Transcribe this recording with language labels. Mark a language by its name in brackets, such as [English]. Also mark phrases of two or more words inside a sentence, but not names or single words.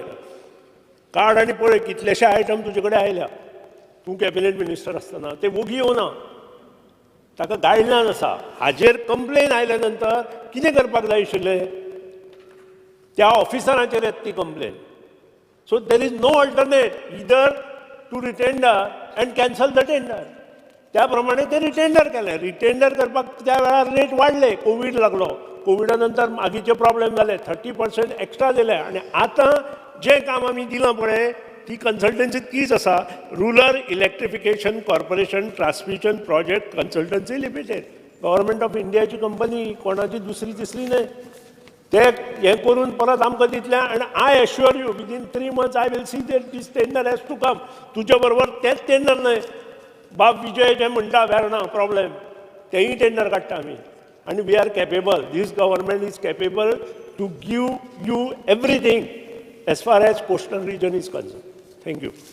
[Konkani] काड आनी पळय कितलेशे आयटम तुजे कडेन आयल्या. तूं कॅबिनेट मिनिस्टर आसतना ते वोगी येवना. ताका गायडलायन आसा. हाजेर कंप्लेन आयल्या नंतर कितें करपाक जाय आशिल्लें, त्या ऑफिसराचेर येता ती कंप्लेन. [English] So there is no alternate either to retender and cancel the tender. [Konkani] त्याप्रमाणे ते रिटेंडर केले. रिटेंडर करपाक त्या वेळार रेट वाडले, कोविड लागलो. कोविडा नंतर मागीचे प्रॉब्लेम जाले, 30% एक्स्ट्रा दिले. आणि आता जे काम आमी दिलां पळय ती कन्सल्टन्सी तीच आसा, रुरल इलेक्ट्रिफिकेशन कॉर्पोरेशन ट्रान्समिशन प्रोजेक्ट कन्सल्टन्सी लिमिटेड. गव्हर्मेंट ऑफ इंडियाची कंपनी, कोणाची दुसरी तिसरी न्हय. ते हें करून परत आमकां दितले. [English] आनी I assure you within 3 months I will see that this tender has to come. [Konkani] तुजे बरोबर तेच टेंडर न्हय, बाब विजय जे म्हणटा वेर्ना प्रॉब्लेम, तेही टेंडर काडटा आमी. [English] आनी we are capable, this government is capable to give you everything as far as coastal region is concern. थँक्यू.